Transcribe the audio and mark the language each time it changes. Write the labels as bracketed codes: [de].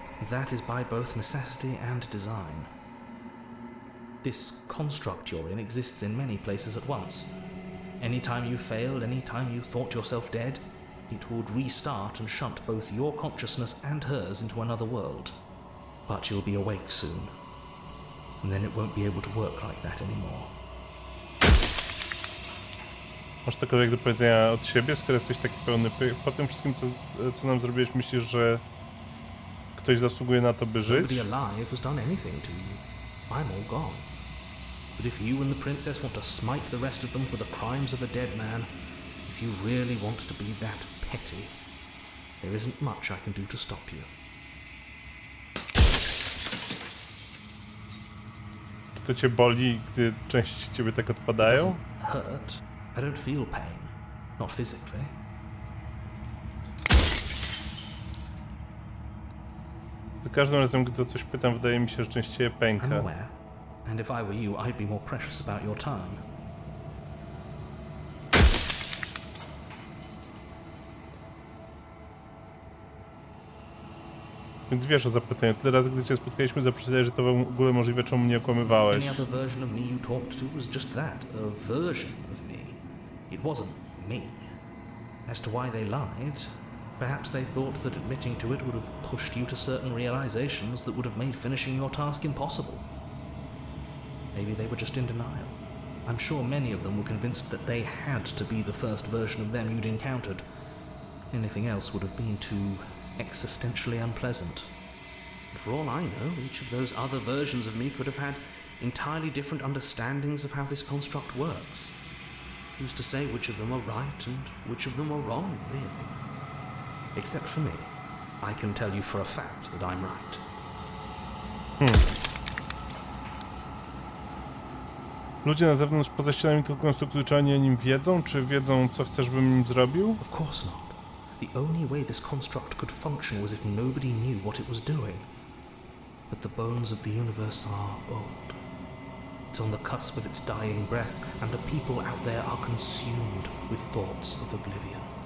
[en] That is by both necessity and design. This construct you're in exists in many places at once. Anytime you failed, anytime you thought yourself dead, it would restart and shunt both your consciousness and hers into another world. But you'll be awake soon, and then it won't be able to work like that anymore. [pl] Masz cokolwiek do powiedzenia od siebie, skoro jesteś taki pełny po tym wszystkim, co nam zrobiłeś, myślisz, że ktoś zasługuje na to, by żyć? [en] Nobody alive has done anything to you. I'm all gone. But if you and the princess want to smite the rest of them for the crimes of a dead man, if you really want to be that petty, there isn't much I can do to stop you. [pl] Czy to cię boli, gdy części ciebie tak odpadają? [en] It doesn't hurt. I don't feel pain. Not physically. [pl] Za każdym razem, gdy o coś pytam, wydaje mi się, że częściej pęka. [en] I'm aware. And if I were you, I'd be more precious about your time. [pl] Więc wiesz o zapytaniu. Tyle razy, gdy cię spotkaliśmy, zaprzeczałeś, że to w ogóle możliwe, czemu mnie okłamywałeś. [en] Any other version of me you talked to was just that, a version of me. It wasn't me. As to why they lied, perhaps they thought that admitting to it would have pushed you to certain realizations that would have made finishing your task impossible. Maybe they were just in denial. I'm sure many of them were convinced that they had to be the first version of them you'd encountered. Anything else would have been too existentially unpleasant. And for all I know, each of those other versions of me could have had entirely different understandings of how this construct works. Who's to say which of them are right and which of them are wrong, really? Except for me, I can tell you for a fact that I'm right. [pl] Ludzie na zewnątrz poza ścianami tego konstruktu, czy oni o nim wiedzą? Czy wiedzą, co chcesz, bym im zrobił? [en] Of course not. The only way this construct could function was if nobody knew what it was doing. But the bones of the universe are old. It's on the cusp of its dying breath, and the people out there are consumed with thoughts of oblivion.